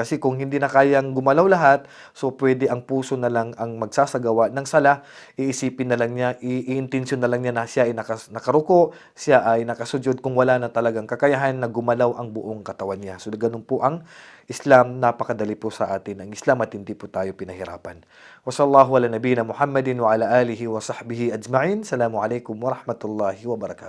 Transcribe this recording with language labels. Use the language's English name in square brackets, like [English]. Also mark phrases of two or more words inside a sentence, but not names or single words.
[Filipino] Kasi kung hindi na kayang gumalaw lahat, so pwede ang puso na lang ang magsasagawa ng sala. Iisipin na lang niya, i-intensyon na lang niya na siya ay nakaruko, siya ay nakasujud kung wala na talagang kakayahan na gumalaw ang buong katawan niya. So, ganun po ang Islam, napakadali po sa atin ang Islam at hindi po tayo pinahirapan. [Arabic] وصلى الله على نبينا محمد وعلى آله وصحبه أجمعين. السلام عليكم ورحمة الله وبركاته.